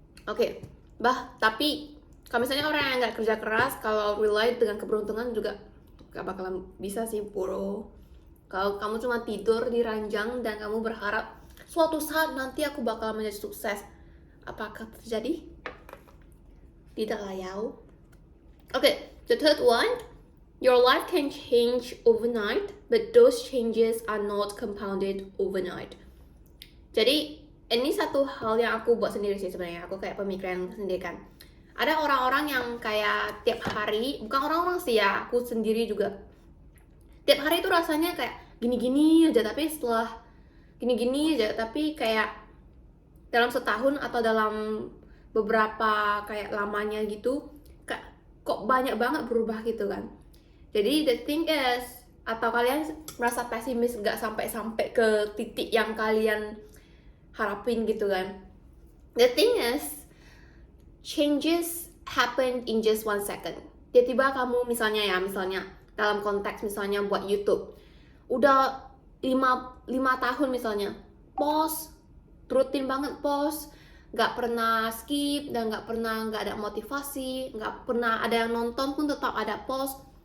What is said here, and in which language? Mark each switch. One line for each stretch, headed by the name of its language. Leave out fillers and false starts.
Indonesian: Oke, tapi kalau misalnya orang yang nggak kerja keras, kalau rely dengan keberuntungan juga gak bakalan bisa sih, bro. Kalau kamu cuma tidur di ranjang dan kamu berharap suatu saat nanti aku bakal menjadi sukses, apakah terjadi? Tidak lah ya.
English: Okay, the third one, your life can change overnight, but those changes are not compounded overnight.
Indonesian: Jadi ini satu hal yang aku buat sendiri sih sebenarnya. Aku kayak pemikiran sendiri kan. Ada orang-orang yang kayak tiap hari, bukan orang-orang sih ya, aku sendiri juga. Tiap hari itu rasanya kayak gini-gini aja, tapi setelah gini-gini aja, tapi kayak dalam setahun atau dalam beberapa kayak lamanya gitu, kok banyak banget berubah gitu kan. Jadi
English: the thing is,
Indonesian: atau kalian merasa pesimis gak sampai ke titik yang kalian harapin gitu kan.
English: The thing is, changes happen in just 1 second.
Indonesian: Tiba-tiba kamu misalnya dalam konteks misalnya buat YouTube, udah 5 tahun misalnya post, rutin banget post, gak pernah skip dan gak ada motivasi, gak pernah ada yang nonton pun tetap ada post.